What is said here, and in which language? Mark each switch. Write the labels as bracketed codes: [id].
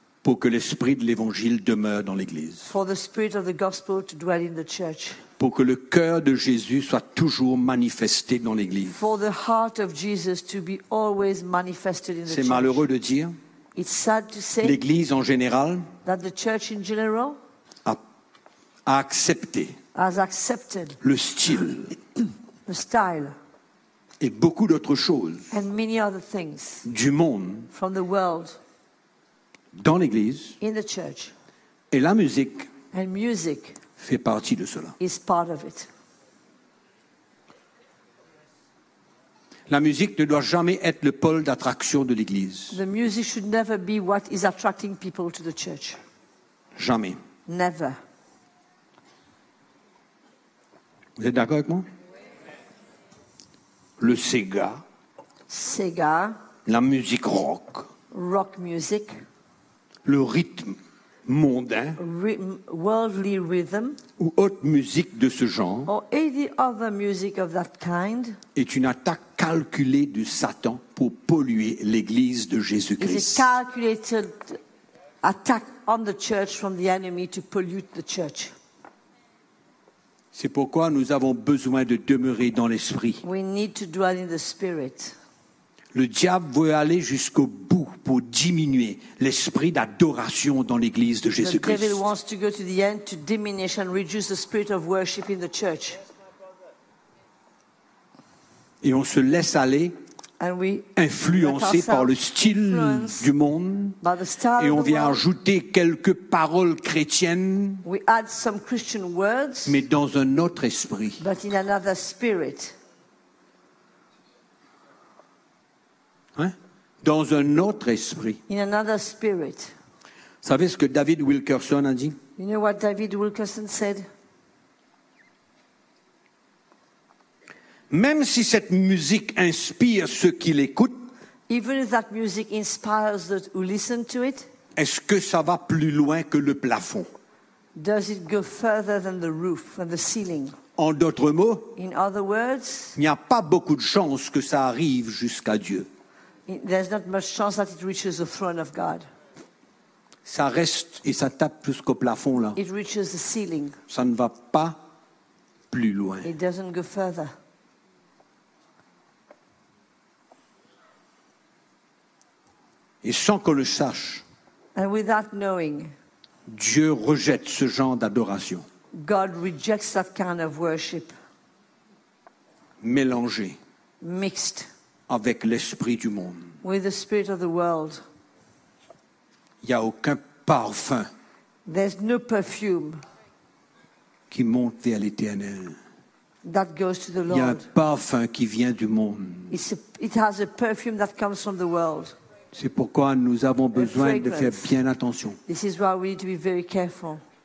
[fr] Pour que l'esprit de l'évangile demeure dans l'église. [en] For the spirit of the gospel to dwell in the church. [fr] Pour que le cœur de Jésus soit toujours manifesté dans l'église. [en] For the heart of Jesus to be always manifested in the [fr] church. C'est malheureux de dire. [en] It's sad to say. [fr] L'église en général. [en] That the church in general. [fr] A accepté. [en] Has accepted. [fr] Le style. [en] The style. [fr] Et beaucoup d'autres choses. [en] And many other things. [fr] Du monde. [en] From the world. [fr] Dans l'église. [en] In the church. [fr] Et la musique. [en] And music. [fr] fait partie de cela. [en] Is part of it. [fr] La musique ne doit jamais être le pôle d'attraction de l'Église. [en] The music should never be what is attracting people to the church. [fr] Jamais. [en] Never. [fr] Vous êtes d'accord avec moi? Le Sega. [en] Sega. [fr] La musique rock. [en] Rock music. [fr] Le rythme mondain. [en] Worldly rhythm. [fr] Ou autre musique de ce genre. [en] Or any other music of that kind. [fr] Est une attaque calculée de Satan pour polluer l'Église de Jésus-Christ. [en] Is a calculated attack on the church from the enemy to pollute the church. [fr] C'est pourquoi nous avons besoin de demeurer dans l'esprit. [en] We need to dwell in the spirit. [fr] Le diable veut aller jusqu'au bout pour diminuer l'esprit d'adoration dans l'Église de Jésus-Christ. [en] The devil wants to go to the end to diminish and reduce the spirit of worship in the church. [fr] Et on se laisse aller, influencé par le style du monde, et on vient ajouter quelques paroles chrétiennes, [en] we add some Christian words, [fr] mais dans un autre esprit. [en] But in another spirit. [fr] Hein? Dans un autre esprit. [en] In another spirit. [fr] Vous savez ce que David Wilkerson a dit? [en] You know what David Wilkerson said? [fr] Même si cette musique inspire ceux qui l'écoutent, [en] even if that music inspires those who listen to it, [fr] est-ce que ça va plus loin que le plafond? [en] Does it go further than the roof and the ceiling? [fr] En d'autres mots, [en] in other words, [fr] il n'y a pas beaucoup de chances que ça arrive jusqu'à Dieu. [en] There's not much chance that it reaches the throne of God. [fr] Ça reste et ça tape jusqu'au plafond là. [en] It reaches the ceiling. [fr] Ça ne va pas plus loin. [en] It doesn't go further. [fr] Et sans qu'on le sache, [en] and without knowing, [fr] Dieu rejette ce genre d'adoration. [en] God rejects that kind of worship. [fr] Mélangé. [en] Mixed. [fr] Avec l'esprit du monde. [en] With the spirit of the world. [fr] Il n'y a aucun parfum. [en] There's no perfume. [fr] Qui monte vers l'Éternel. [en] That goes to the Lord. [fr] Il y a un parfum qui vient du monde. [en] It has a perfume that comes from the world. [fr] C'est pourquoi nous avons besoin de faire bien attention. [en] This is why we need to be very careful.